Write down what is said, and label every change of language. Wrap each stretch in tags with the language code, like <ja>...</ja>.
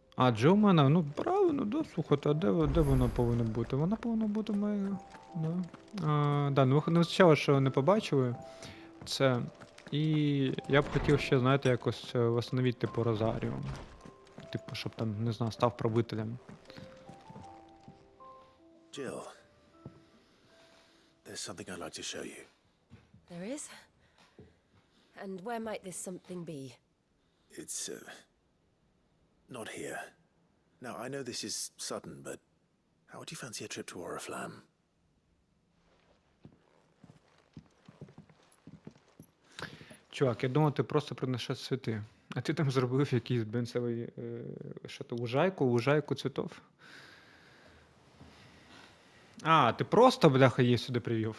<uk>Джіл в мене, ну правильно, да, слухайте, а де вона повинна бути? Вона повинна бути в мене. Да. Да, ну не вистачало, що не побачили це. І я б хотів ще, знаєте, якось восстановити, типу, Розарію. Типу, щоб там, не знаю, став правителем.</uk> <en>Jill, there's something I'd like to show you. There is? And where might this something be? It's, not here. Now, I know this is sudden, but how would you fancy a trip to Oriflamme?</en> <uk>Чувак, я думав, ти просто принесеш цвіти. А ти там зробив якийсь бенцевий, що то, лужайку цвітов? А, ти просто, бляха, її сюди привів?</uk>